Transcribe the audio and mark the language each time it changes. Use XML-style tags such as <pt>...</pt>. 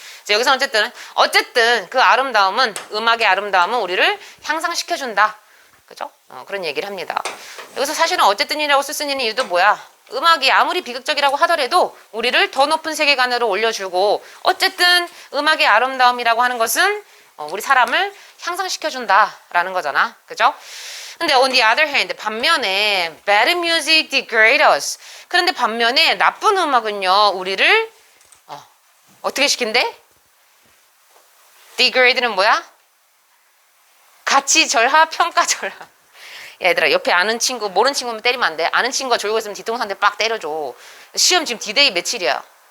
<ko>여기서 어쨌든 그 아름다움은 음악의 아름다움은 우리를 향상시켜준다. 그죠? 그런 얘기를 합니다. 여기서 사실은 어쨌든이라고 쓰는 이유도 뭐야? 음악이 아무리 비극적이라고 하더라도 우리를 더 높은 세계관으로 올려주고 어쨌든 음악의 아름다움이라고 하는 것은 우리 사람을 향상시켜준다라는 거잖아. 그죠? 근데</ko> <en>on the other hand</en> <ko>반면에</ko> <en>bad music degrade us.</en> <ko>그런데 반면에 나쁜 음악은요 우리를 어떻게 시킨대? degrade는 뭐야? 가치 절하, 평가 절하. 야, 얘들아, 옆에 아는 친구, 모르는 친구면 때리면 안 돼. 아는 친구가 졸고 있으면 뒤통수한테 빡 때려줘. 시험 지금 D-Day 며칠이야?</ko>